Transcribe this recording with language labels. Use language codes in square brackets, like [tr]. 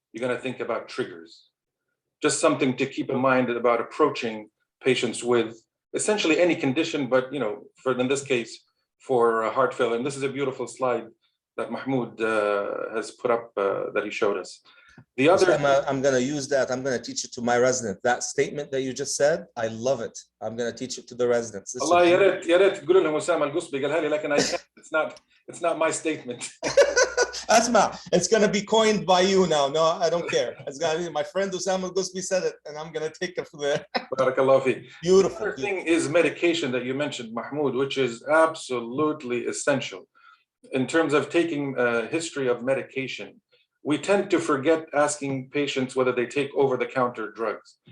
[en] You're going to think about triggers. Just something to keep in mind about approaching patients with essentially any condition, but you know, in this case, for heart failure. And this is a beautiful slide that Mahmoud has put up that he showed us. The other, I'm going to use that. I'm going to teach it to my resident. That statement that you just said, I love it. I'm going to teach it to the residents. [ar] Allah, يا ريت تقول لهم أسامة القصبي قالها لي, لكن [en] I can't. It's not my statement. Asma, it's going to be coined by you now. No, I don't care. It's going to be my friend Osama al-Ghusbi said it, and I'm going to take it from there. [ar] Barakallah fi. [en] Beautiful. The other thing is medication that you mentioned, Mahmoud, which is absolutely essential. In terms of taking a history of medication, we tend to forget asking patients whether they take over-the-counter drugs.